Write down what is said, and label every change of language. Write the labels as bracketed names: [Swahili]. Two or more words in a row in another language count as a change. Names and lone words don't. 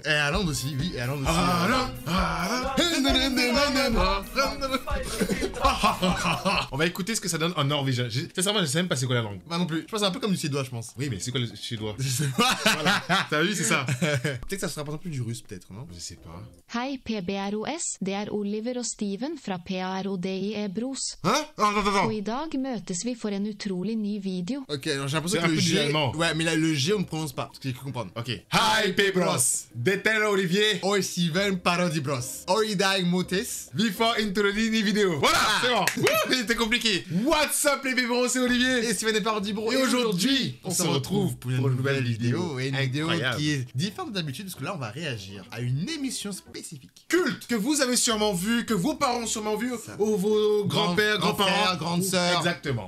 [French] Et à Londres aussi, oui, et à Londres aussi. On va écouter ce que ça donne en norvégien. Sincèrement, je sais même pas c'est quoi la langue. Moi non plus. Je pense que c'est un peu comme du suédois, je pense. Oui, mais c'est quoi le suédois? Je sais pas. Voilà. T'as vu, c'est ça. Peut-être que ça sera par exemple du russe, peut-être, non? Je sais pas. [Norwegian] Hei PBROS, det Oliver og Steven fra PARODIE Bros. [French] Hein? Attends. [Norwegian] Og I dag møtes vi for en utrolig ny video. [French] Ok, alors j'ai l'impression C'est que un le peu du G... allemand. Ouais, mais là, le G, on ne prononce pas. Parce que j'ai cru comprendre. Ok. Hi, P-Bros. Détel Olivier. Oi, Steven, parodi bros. Oi, Dag Motes. [English] Before introducing the vidéo. [French] Voilà, c'est bon. C'était compliqué. [English] What's up [French] les P-Bros, c'est Olivier. Et Steven et parodi bro. Et aujourd'hui, on se retrouve pour une nouvelle vidéo. Et une vidéo Incroyable. qui est différente d'habitude, parce que là, on va réagir à une émission spécifique. Culte que vous avez sûrement vu, que vos parents ont sûrement vu, ou vos grands-pères, grands-parents, grandes sœurs. Exactement.